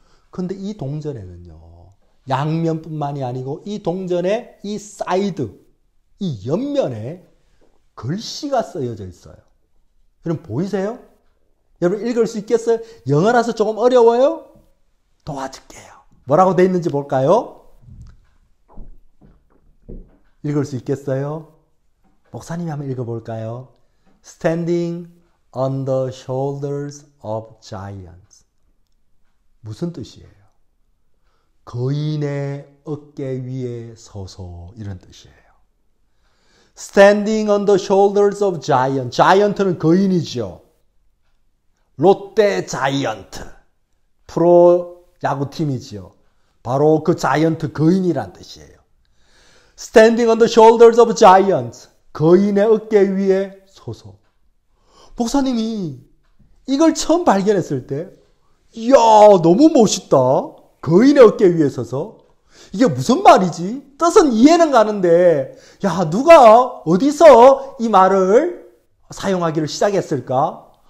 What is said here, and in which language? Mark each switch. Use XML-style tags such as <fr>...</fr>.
<ko>근데 이 동전에는요, 양면뿐만이 아니고 이 동전의 이 사이드, 이 옆면에 글씨가 쓰여져 있어요. 여러분 보이세요? 여러분 읽을 수 있겠어요? 영어라서 조금 어려워요? 도와줄게요. 뭐라고 돼 있는지 볼까요? 읽을 수 있겠어요? 목사님이 한번 읽어볼까요?</ko> <en>Standing on the shoulders of giants.</en> <ko>무슨 뜻이에요? 거인의 어깨 위에 서서, 이런 뜻이에요.</ko> <en>Standing on the shoulders of giants.</en> <ko>자이언트는 거인이죠. 롯데 자이언트. 프로 야구팀이지요. 바로 그 자이언트, 거인이란 뜻이에요.</ko> <en>Standing on the shoulders of giants.</en> <ko>거인의 어깨 위에 서서. 목사님이 이걸 처음 발견했을 때, 이야, 너무 멋있다. 거인의 어깨 위에 서서. 이게 무슨 말이지? 뜻은 이해는 가는데, 야, 누가 어디서 이 말을 사용하기를 시작했을까?</ko>